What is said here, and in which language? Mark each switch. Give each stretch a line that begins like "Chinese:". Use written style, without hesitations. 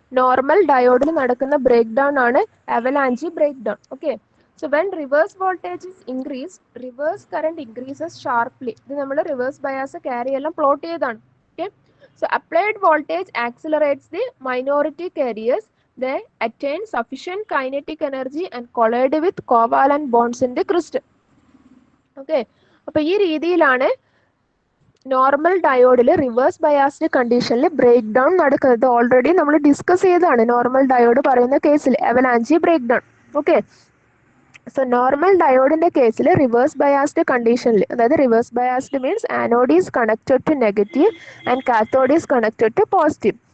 Malayalam: Normal ഡയോഡിൽ നടക്കുന്ന break down ആണ് avalanche break down.
English: Okay, so when reverse voltage is increase, reverse current increases sharply.
Malayalam: ഇത് നമ്മൾ reverse bias carry എല്ലാം plot ചെയ്താണ്.
English: Okay, so applied voltage accelerates the minority carriers. They attain sufficient kinetic energy and collide with covalent bonds in the crystal.
Malayalam: Okay, അപ്പൊ ഈ രീതിയിലാണ് normal ഡയോഡിൽ reverse biased കണ്ടീഷനിൽ break down നടക്കുന്നത്. Already നമ്മൾ discuss ചെയ്തതാണ് normal diode പറയുന്ന കേസിൽ avalanche break down. Okay, so normal ഡയോഡിന്റെ കേസിൽ റിവേഴ്സ് ബയാസ്ഡ് കണ്ടീഷനിൽ, അതായത്
English: Reverse biased means anode is connected to negative and cathode is connected to positive.